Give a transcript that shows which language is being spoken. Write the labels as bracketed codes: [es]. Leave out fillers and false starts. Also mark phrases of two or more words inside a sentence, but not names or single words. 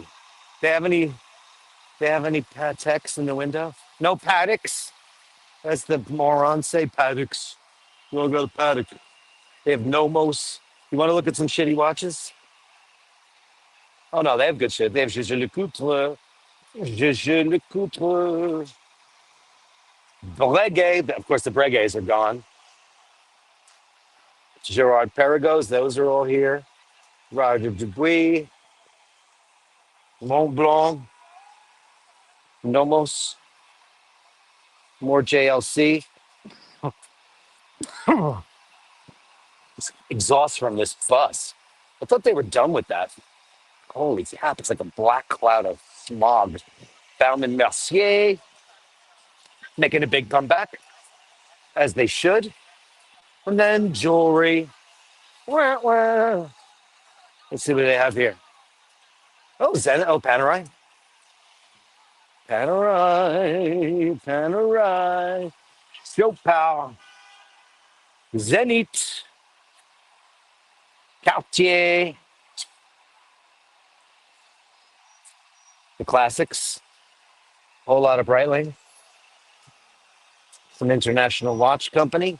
[en] They have any they have any Pateks in the window? No Paddocks? As the morons say, Paddocks. You wanna go to Paddock? They have Nomos. You wanna look at some shitty watches? Oh no, they have good shit. They have Je le Coutre. Je le Coutre. Breguet. Of course the Breguets are gone. Gerard Perregaux, those are all here. Roger Dubuis, Mont Blanc, Nomos, more JLC. Exhaust from this bus. I thought they were done with that. Holy crap, it's like a black cloud of smog. Bauman Mercier making a big comeback, as they should. And then jewelry. Wah, wah. Let's see what they have here. Oh, Zen. Oh, Panerai. Panerai. Panerai. Chopin. Zenith. Cartier. The classics. Whole lot of Breitling. Some international watch company.